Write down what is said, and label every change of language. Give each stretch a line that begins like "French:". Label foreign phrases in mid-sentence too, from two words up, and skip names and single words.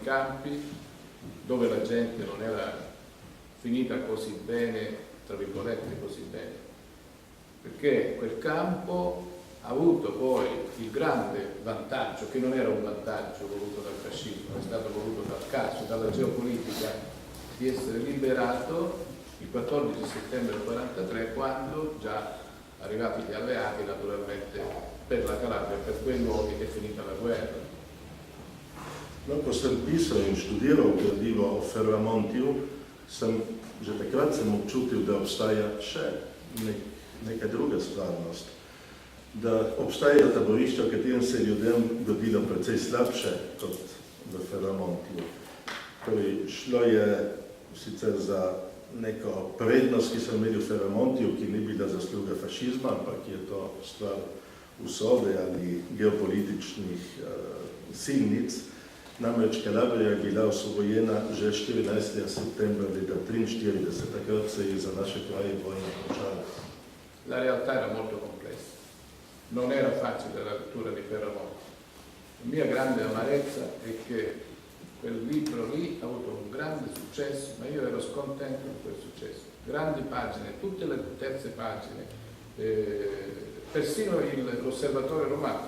Italian: campi dove la gente non era finita così bene, tra virgolette così bene, perché quel campo ha avuto poi il grande vantaggio, che non era un vantaggio voluto dal fascismo, è stato voluto dal caso, dalla geopolitica, di essere liberato il 14 settembre del 1943, quando già arrivati gli alleati, naturalmente per la Calabria, per quei luoghi è finita la guerra.
Slovenian: No, ko sem pisal in študiral gradivo o Ferramontiju, že takrat sem občutil, da obstaja še neka druga stvarnost. Da obstajajo taborišča, v katerem se je ljudem godilo precej slabše kot v Ferramontiju. Torej, šlo je sicer za neko prednost, ki so imeli v Ferramontiju, ki ni bila zasluga fašizma, ampak je to stvar usode ali geopolitičnih silnic. Namreč Calabria je bila osvobojena že 14. septembra leta 1943, takrat se je za naše kraje vojna končala.
Italian: La realtà era molto complessa, non era facile la lettura di Ferramonti. La mia grande amarezza è che quel libro lì ha avuto un grande successo, ma io ero scontento di quel successo. Grandi pagine, tutte le terze pagine, persino l'Osservatore Romano.